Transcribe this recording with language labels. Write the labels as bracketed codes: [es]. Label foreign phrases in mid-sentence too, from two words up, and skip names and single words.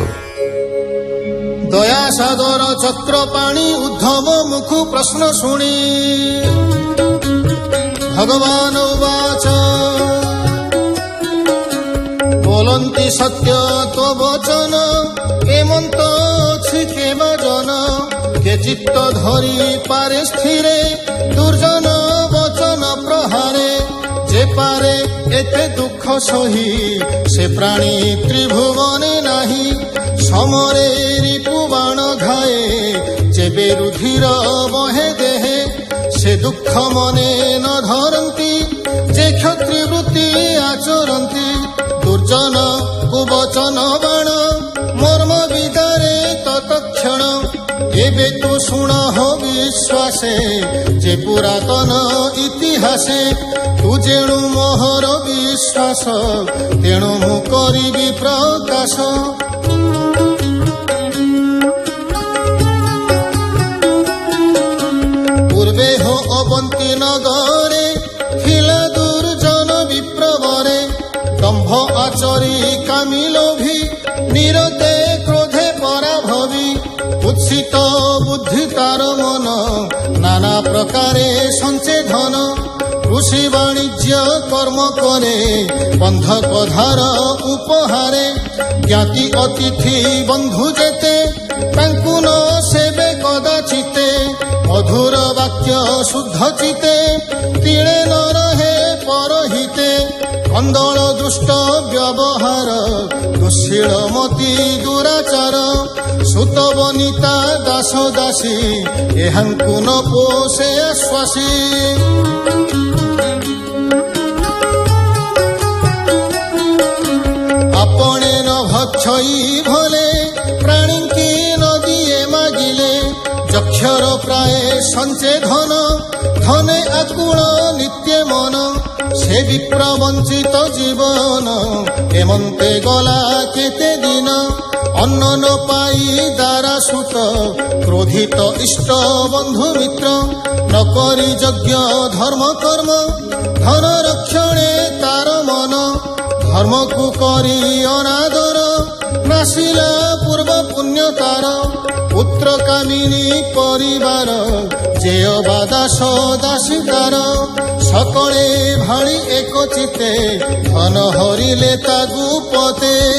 [or] ଦୟା ସାଗର ଚକ୍ରପାଣି ଉଦ୍ଧବ ମୁଖ ପ୍ରଶ୍ନ ଶୁଣି ଭଗବାନ ଉବାଚ ବୋଲନ୍ତି ସତ୍ୟ ତୋ ବଚନ ଏମନ୍ତ ଅଛି କେବ ଜନ କେ ଚିତ୍ତ ଧରି ପାରେ ସ୍ଥିରେ ଦୁର୍ଜନ ବଚନ ପ୍ରହାରେ ଯେ ପାରେ ଏତେ ଦୁଃଖ ସହି ସେ ପ୍ରାଣୀ ତ୍ରିଭୁବନେ ନାହିଁ ସମରେ ରିପୁବାଣ ଘାଏ ଯେବେ ରୁଧିର ବହେ ଦେହେ ସେ ଦୁଃଖ ମନେ ନ ଧରନ୍ତି ଯେ କ୍ଷତ୍ରି ବୃତ୍ତି ଆଚରନ୍ତି ଦୁର୍ଜନ କୁବଚନ ବାଣ ମର୍ମ ବିଦାରେ ତତକ୍ଷଣ ଏବେ ତୁ ଶୁଣ ହୋ ବିଶ୍ୱାସେ ଯେ ପୁରାତନ ଇତିହାସେ ତୁ ଯେଣୁ ମୋହର ବିଶ୍ୱାସ ତେଣୁ ମୁଁ କରିବି ପ୍ରକାଶ। ପୂର୍ବେ ହୋ ଅବନ୍ତୀ ନଗରେ ଥିଲା ଦୁର୍ଜନ ବିପ୍ରବରେ ଦମ୍ଭ ଆଚରି କାମିଲୋଭୀ ନିରତେ କ୍ରୋଧେ ପରାଭବୀ ଉତ୍ସିତ ବୁଦ୍ଧି ତାର ମନ ନାନା ପ୍ରକାରେ ସଞ୍ଚେ ଧନ କୃଷି ବାଣିଜ୍ୟ କର୍ମ କରେ ବନ୍ଧକ ଧାର ଉପହାରେ ଜ୍ଞାତି ଅତିଥି ବନ୍ଧୁ ଯେତେ ତାଙ୍କୁ ନ ସେବେ କଦାଚିତେ ମଧୁର ବାକ୍ୟ ଶୁଦ୍ଧ ଚିତେ ତିଣେ ନ ରହେ ପରହିତେ କନ୍ଦଳ ଦୁଷ୍ଟ ବ୍ୟବହାର ଦୁଶୀଳ ମତି ଦୁରାଚାର ସୁତ ବନିତା ଦାସ ଦାସୀ ଏହାଙ୍କୁ ନ ପୋଷେ ଆଶ୍ୱାସି। ଆପଣେ ନ ଭକ୍ଷଇ ଭଲେ ପ୍ରାଣୀ କି ନ ଦିଏ ମାଗିଲେ ଯକ୍ଷର ପ୍ରାୟ ସଞ୍ଚେ ଧନ ଧନେ ଆକୁଳ ନିତ୍ୟ ମନ ସେ ବିପ୍ର ବଞ୍ଚିତ ଜୀବନ ଏମନ୍ତେ ଗଲା କେତେ ଦିନ ଅନ୍ନ ନ ପାଇ ଦାରା ସୁତ କ୍ରୋଧିତ ଇଷ୍ଟ ବନ୍ଧୁ ମିତ୍ର ନ କରି ଯଜ୍ଞ ଧର୍ମ କର୍ମ ଧନ ରକ୍ଷଣେ ତାର ମନ ଧର୍ମ କୋ କରି ଅନାଦର ନାଶିଲା ପୂର୍ବ ପୁଣ୍ୟ ତାର ପୁତ୍ର କାମିନୀ ପରିବାର ଯେଇ ଦାସ ଦାସୀ ତାର ସକଳେ ଭାଡ଼ି ଏକ ଚିତେ ଧନ ହରିଲେ ତାଗୁ ପତେ।